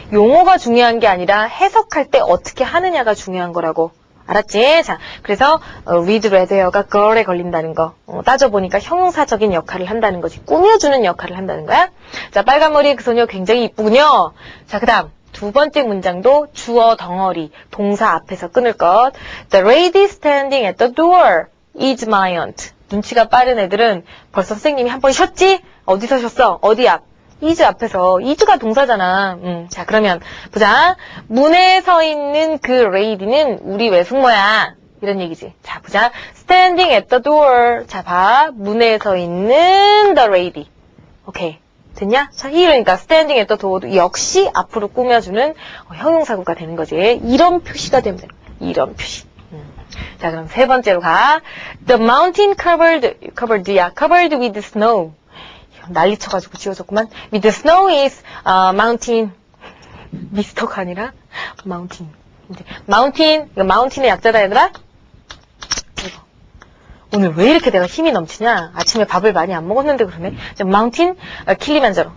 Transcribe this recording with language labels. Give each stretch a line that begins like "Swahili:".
Korean: 용어가 중요한 게 아니라 해석할 때 어떻게 하느냐가 중요한 거라고. 알았지? 자, 그래서
English: with red hair
Korean: 가 girl에 걸린다는 거 따져보니까 형용사적인 역할을 한다는 거지. 꾸며주는 역할을 한다는 거야. 자, 빨간 머리의 그 소녀 굉장히 이쁘군요. 자, 그 다음 두 번째 문장도 주어 덩어리, 동사 앞에서 끊을 것.
English: The lady standing at the door is my aunt.
Korean: 눈치가 빠른 애들은 벌써 선생님이 한 번 쉬었지? 어디서 쉬었어? 어디 앞? is 앞에서, is가 동사잖아. 자, 그러면 보자. 문에 서 있는 그 lady는 우리 외숙모야. 이런 얘기지. 자, 보자.
English: standing at the door.
Korean: 자, 봐. 문에 서 있는
English: the lady.
Korean: 오케이. 됐냐? 자, 이러니까
English: standing at the door
Korean: 도 역시 앞으로 꾸며주는 형용사구가 되는 거지. 이런 표시가 되면 되는 거야. 이런 표시. 자, 그럼 세 번째로 가.
English: The mountain covered with snow.
Korean: 난리 쳐가지고 지워졌구만.
English: With snow is mountain.
Korean: 미스터가 아니라 mountain. 이제 mountain, 이거 mountain의 약자다 얘들아. 이거. 오늘 왜 이렇게 내가 힘이 넘치냐? 아침에 밥을 많이 안 먹었는데 그러네. 자, mountain, 킬리만자로.